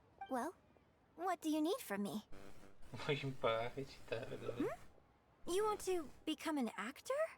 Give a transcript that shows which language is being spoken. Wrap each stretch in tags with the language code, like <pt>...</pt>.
<en>Well, what do you need from me?</en> <it>Vuoi imparare a recitare, dove?</it> <en>You want to become an actor?</en>